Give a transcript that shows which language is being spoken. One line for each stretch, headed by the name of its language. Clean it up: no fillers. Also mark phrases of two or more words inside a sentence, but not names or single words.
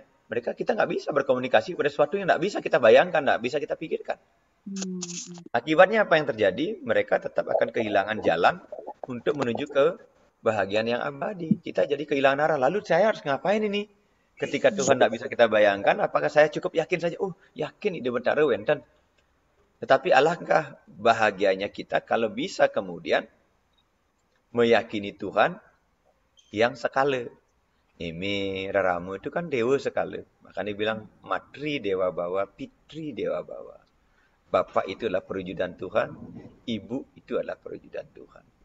Indonesian: Kita nggak bisa berkomunikasi pada sesuatu yang nggak bisa kita bayangkan, nggak bisa kita pikirkan. Akibatnya apa yang terjadi? Mereka tetap akan kehilangan jalan untuk menuju ke bahagian yang abadi. Kita jadi kehilangan arah. Lalu saya harus ngapain ini? Ketika Tuhan tidak bisa kita bayangkan, apakah saya cukup yakin saja?
Balinese: Oh, yakin ide betara wenten.
Indonesian: Tetapi alangkah bahagianya kita kalau bisa kemudian meyakini Tuhan yang sekala. Ini Raramu itu kan dewa sekala. Makanya dibilang
Sanskrit: मातृ देव भव, पितृ देव भव.
Indonesian: Bapak itu adalah perwujudan Tuhan, ibu itu adalah perwujudan Tuhan.